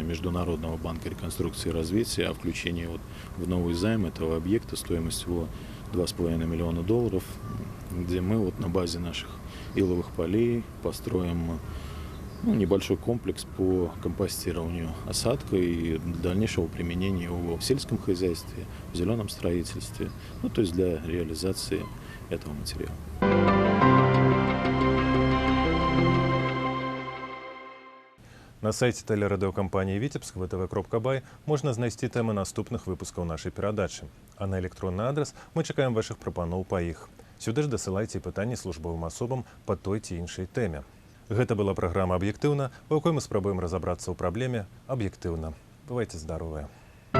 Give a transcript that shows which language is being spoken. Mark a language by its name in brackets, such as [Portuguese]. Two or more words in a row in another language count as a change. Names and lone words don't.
[Russian] Международного банка реконструкции и развития о включении вот в новый займ этого объекта стоимостью его $2,5 миллиона, где мы вот на базе наших иловых полей построим небольшой комплекс по компостированию осадка и дальнейшего применения его в сельском хозяйстве, в зеленом строительстве, то есть для реализации этого материала. [Belarusian] На сайце тэлерадыёкампаніі «Витебск» vtv.by можна знайсці тэмы наступных выпускаў нашай перадачы. А на электронны адрас мы чакаем вашых прапаноў па іх. Сюды ж дасылайце пытанні службовым асобам па той ці іншай тэме. Гэта была праграма «Аб'ектыўна», у якой мы спрабуем разабрацца ў праблеме аб'ектыўна. Бывайце здаровыя.